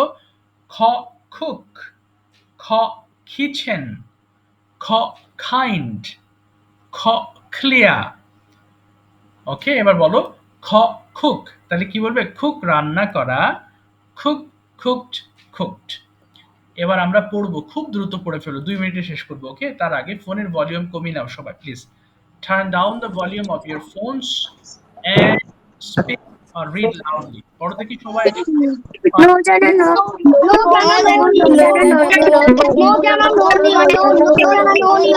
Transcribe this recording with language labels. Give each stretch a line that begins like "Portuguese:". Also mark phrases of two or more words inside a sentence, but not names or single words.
Bangla: খ, কুক, খ, কিচেন, খ, কাইন্ড, খ, ক্লিয়ার। ওকে, এবার বলো খ, কুক। তাহলে কি বলবে? কুক রান্না করা, কুক, কুকড, কুকড। এবার আমরা পড়বো, খুব দ্রুত পড়ে ফেলো, 2 মিনিটে শেষ করবো। ওকে, তার আগে ফোনের ভলিউম কমিয়ে নাও সবাই প্লিজ।
English: turn down the volume of your phones and speak or read loudly.
Bangla: পড়ো দেখি সবাই।
English: No, Jana, no. No, Jana, no. No, Jana, no. No, Jana, no. No, Jana, no.